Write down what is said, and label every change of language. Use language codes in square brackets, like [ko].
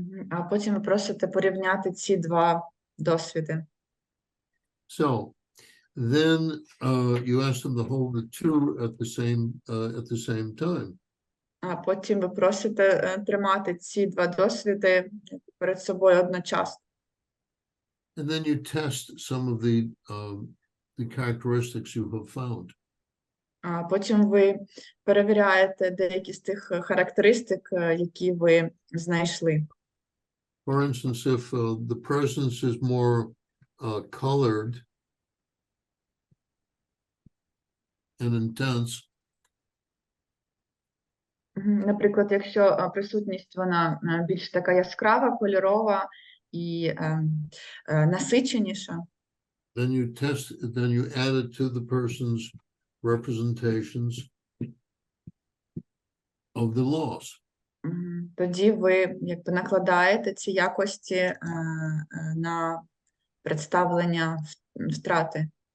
[uk] А потім ви просите порівняти ці два досвіди. [en] So then you ask them to hold the two at the same time. [uk] А потім ви просите тримати ці два досвіди перед собою одночасно. [en] And then you test some of the characteristics you have found. [uk] А потім ви перевіряєте деякі з тих характеристик, які ви знайшли. [en] For instance, if the presence is more colored and intense, [uk] наприклад, якщо присутність вона більш така яскрава, кольорова і насиченіша, [en] then you add it to the person's representations of the loss. [uk] Тоді ви якби накладаєте ці якості на представлення втрати.